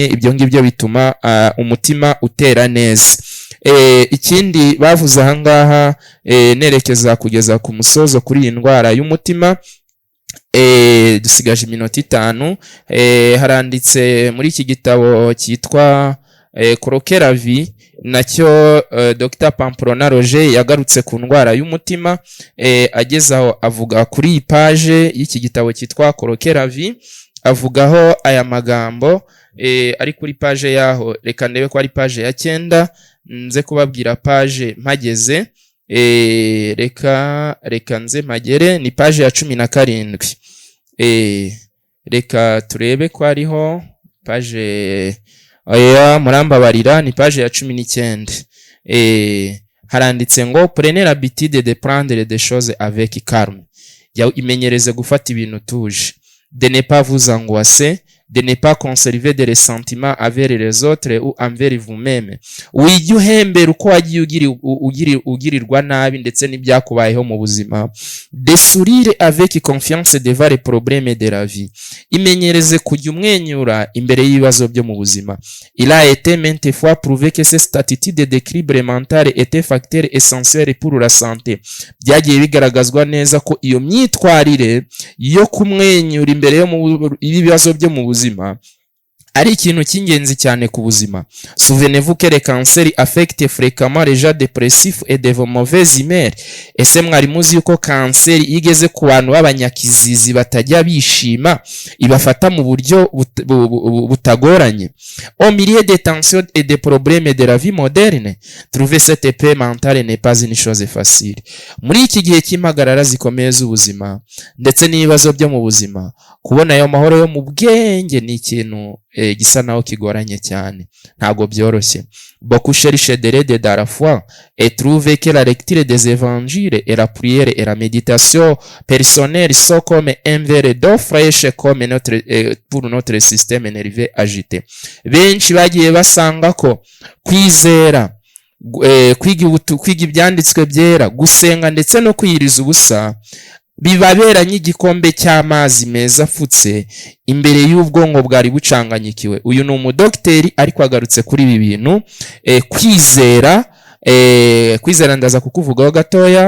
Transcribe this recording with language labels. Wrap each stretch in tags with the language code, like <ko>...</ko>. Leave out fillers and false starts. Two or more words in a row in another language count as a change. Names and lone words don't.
<rw>Ibyo ngibyo bituma umutima utera neza. Ikindi bavuze ahangaha nerekeza kugeza ku musozo kuri iyi ndwara y'umutima, dusigaje iminota 5. Haranditse muri iki gitabo cyitwa Croquer la vie, nacyo Dr Pamplona Roger yagarutse ku ndwara y'umutima, agezaho avuga kuri iyi page y'iki gitabo cyitwa Croquer la vie, avugaho aya magambo ari kuri page yaho. Reka ndebe ko ari page ya 9, nze kubabwira page mpageze. Reka nze mpagere, ni page ya 17. Reka turebe ko ariho page, murambabarira, ni page ya 19. Haranditse ngo</rw> <fr>prenez l'habitude de prendre des choses avec calme.</fr> <rw>Imenyereze gufata ibintu tuje.</rw> <fr>De ne pas vous angoisser, de ne pas conserver des ressentiments envers les autres ou envers vous-même.</fr> <rw>Wijye uhembera uko wagiye ugirirwa nabi ndetse n'ibyakubayeho mu buzima.</rw> <fr>De sourire avec confiance devant les problèmes de la vie.</fr> <rw>Imenyereze kujya umwenyura imbere y'ibibazo byo mu buzima.</rw> <fr>Il a été maintes fois prouvé que cette attitude d'équilibre mental était facteur essentiel pour la santé.</fr> <rw>Byagiye bigaragazwa neza ko iyo myitwarire yo kumwenyura imbere y'ibibazo byo mu buzima ari ikintu cy'ingenzi cyane ku buzima.</rw> <fr>Souvenez-vous que les cancers affectent fréquemment les gens dépressifs et de mauvaise humeur.</fr> <rw>Ese mwari muzi yuko kanseri igeze ku bantu b'abanyakizizi batajya bishima ibafata mu buryo butagoranye?</rw> <fr>Au milieu des tensions et des problèmes de la vie moderne, trouver cette paix mentale n'est pas une chose facile.</fr> <rw>Muri iki gihe cy'impagarara zikomeye z'ubuzima ndetse n'ibibazo byo mu buzima, kubona ayo mahoro yo mu bwenge ni ikintu gisa naho kigoranye cyane, ntago byoroshye.</rw> <fr>Beaucoup cherchent de l'aide dans la foi et trouvent que la lecture des évangiles et la prière et la méditation personnelle sont comme un verre d'eau fraîche comme pour notre système nerveux agité.</fr> <rw>Benshi bagiye basanga ko kwizera, kwiga ibyanditswe byera, gusenga ndetse no kwiyiriza ubusa bibabera nk'igikombe cy'amazi meza afutse imbere y'ubwonko bwari bucanganyikiwe. Uyu ni umudokiteri ariko agarutse kuri ibi bintu. Kwizera ndaza kukuvugaho gatoya.</rw>